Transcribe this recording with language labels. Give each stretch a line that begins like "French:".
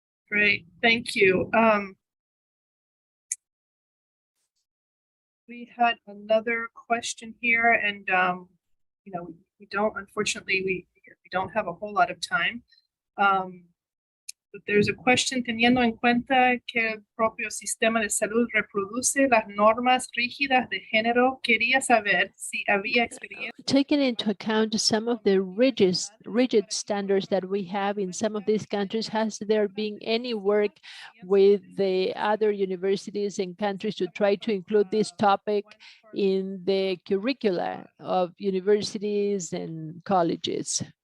English: Great, thank you. We had another question here, and you know, we don't, unfortunately, we don't have a whole lot of time. But there's a question,
Spanish: teniendo en cuenta que el propio sistema de salud reproduce las normas rígidas de género, quería saber si había experiencia.
English: Taking into account some of the rigid standards that we have in some of these countries, has there been any work with the other universities and countries to try to include this topic in the curricula of universities and colleges?